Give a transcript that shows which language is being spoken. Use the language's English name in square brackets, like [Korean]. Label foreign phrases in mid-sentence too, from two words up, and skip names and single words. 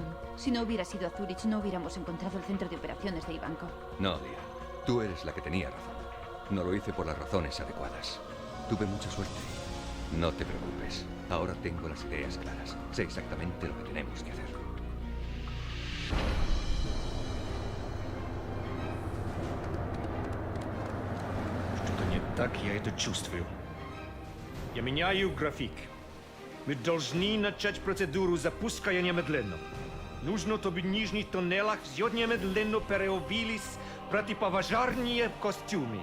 [Spanish] Si no hubiera sido a Zurich, no hubiéramos encontrado el centro de operaciones de Ivankov. No, Dia. Tú eres la que tenía razón. No lo hice por las razones adecuadas. Tuve mucha suerte. No te preocupes. Ahora tengo las ideas claras. Sé exactamente lo que tenemos que hacer. [Russian] Что-то не так я это чувствую. Я меняю график. Мы должны начать процедуру запуска немедленно. Нужно, чтобы в нижних тоннелях все немедленно переобулись противопожарные костюмы.